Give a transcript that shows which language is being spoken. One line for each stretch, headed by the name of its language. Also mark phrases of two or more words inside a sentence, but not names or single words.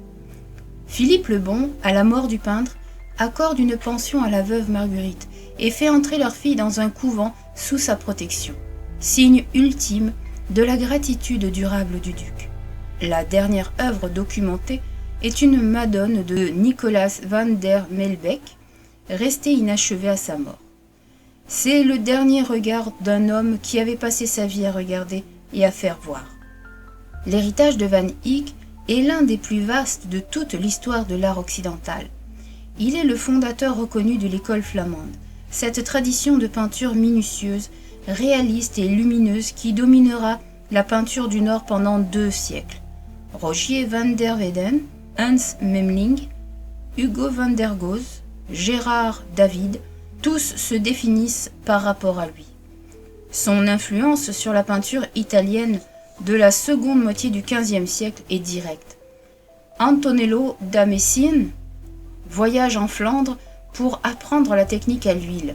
French: Philippe le Bon, à la mort du peintre, accorde une pension à la veuve Marguerite et fait entrer leur fille dans un couvent sous sa protection, signe ultime de la gratitude durable du duc. La dernière œuvre documentée est une Madone de Nicolas van der Melbeck, restée inachevée à sa mort. C'est le dernier regard d'un homme qui avait passé sa vie à regarder et à faire voir. L'héritage de Van Eyck est l'un des plus vastes de toute l'histoire de l'art occidental. Il est le fondateur reconnu de l'école flamande, cette tradition de peinture minutieuse, réaliste et lumineuse qui dominera la peinture du Nord pendant 2 siècles. Rogier van der Weyden, Hans Memling, Hugo van der Goes, Gérard David, tous se définissent par rapport à lui. Son influence sur la peinture italienne de la seconde moitié du XVe siècle est directe. Antonello da Messine voyage en Flandre pour apprendre la technique à l'huile.